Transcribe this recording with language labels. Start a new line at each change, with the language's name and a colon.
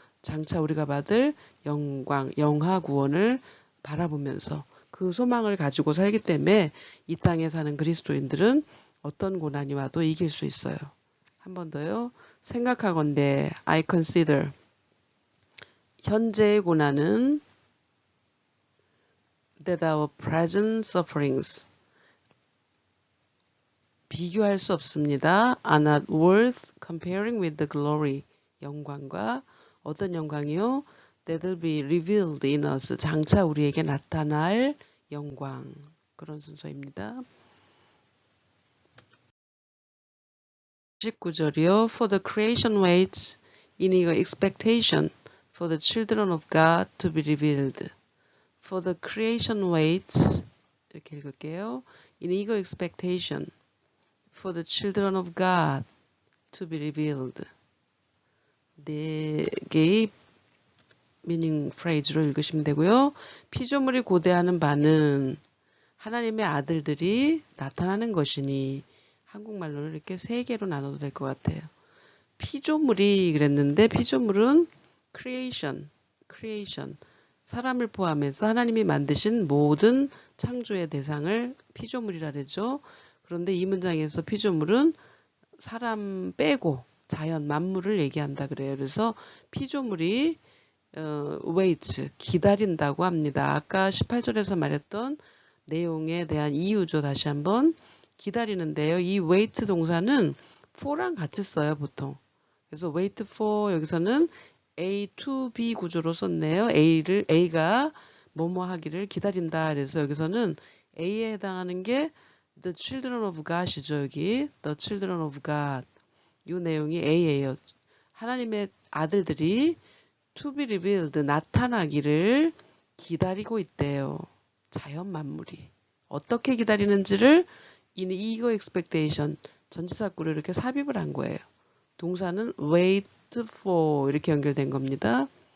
Korean: 장차 우리가 받을 영광, 영하 구원을 바라보면서 그 소망을 가지고 살기 때문에 이 땅에 사는 그리스도인들은 어떤 고난이 와도 이길 수 있어요. 한 번 더요. 생각하건대
English: I consider
Korean: 현재의 고난은
English: that our present sufferings
Korean: 비교할 수 없습니다.
English: are not worth comparing with the glory
Korean: 영광과 어떤 영광이요?
English: that will be revealed in us
Korean: 장차 우리에게 나타날 영광 그런 순서입니다. 19절이요.
English: For the creation waits in eager expectation for the children of God to be revealed. For the creation waits
Korean: 이렇게 읽을게요.
English: In eager expectation for the children of God to be revealed.
Korean: 네 개의 미닝 프레이즈로 읽으시면 되고요. 피조물이 고대하는 바는 하나님의 아들들이 나타나는 것이니 한국말로는 이렇게 세 개로 나눠도 될 것 같아요. 피조물이 그랬는데 피조물은 creation 사람을 포함해서 하나님이 만드신 모든 창조의 대상을 피조물이라 그러죠. 그런데 이 문장에서 피조물은 사람 빼고 자연 만물을 얘기한다 그래요. 그래서 피조물이 waits, 기다린다고 합니다. 아까 18절에서 말했던 내용에 대한 이유죠. 다시 한번 기다리는데요. 이 wait 동사는 for랑 같이 써요, 보통. 그래서 wait for 여기서는 A to B 구조로 썼네요. A가 뭐뭐 하기를 기다린다. 그래서 여기서는 A에 해당하는 게 the children of God이죠. 여기 the children of God. 이 내용이 A예요. 하나님의 아들들이
English: to be revealed,
Korean: 나타나기를 기다리고 있대요. 자연 만물이. 어떻게 기다리는지를
English: in eager expectation,
Korean: 전치사구로 이렇게 삽입을 한 거예요. 동사는 wait for 이렇게 연결된 겁니다.